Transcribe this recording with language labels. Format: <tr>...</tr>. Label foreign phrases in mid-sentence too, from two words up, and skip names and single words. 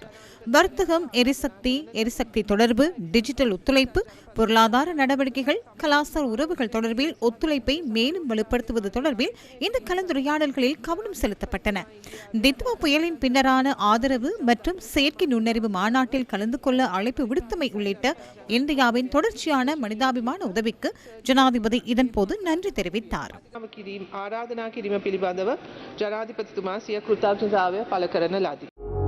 <ta>வர்த்தகம், எரிசக்தி தொடர்பு, டிஜிட்டல் ஒத்துழைப்பு, பொருளாதார நடவடிக்கைகள், கலாசார உறவுகள் தொடர்பில் ஒத்துழைப்பை மேலும் வலுப்படுத்துவது தொடர்பில் இந்த கலந்துரையாடல்களில் கவனம் செலுத்தப்பட்டன. தித்வா புயலின் பின்னரான ஆதரவு மற்றும் செயற்கை நுண்ணறிவு மாநாட்டில் கலந்து கொள்ள அழைப்பு விடுத்தமை உள்ளிட்ட இந்தியாவின் தொடர்ச்சியான மனிதாபிமான உதவிக்கு ஜனாதிபதி இதன்போது நன்றி தெரிவித்தார்.</ta> <si>ආරාධනා කිරීම පිළිබඳව ජනාධිපතිතුමා සිය කෘතඥතාවය පළ කරන ලදී.</si>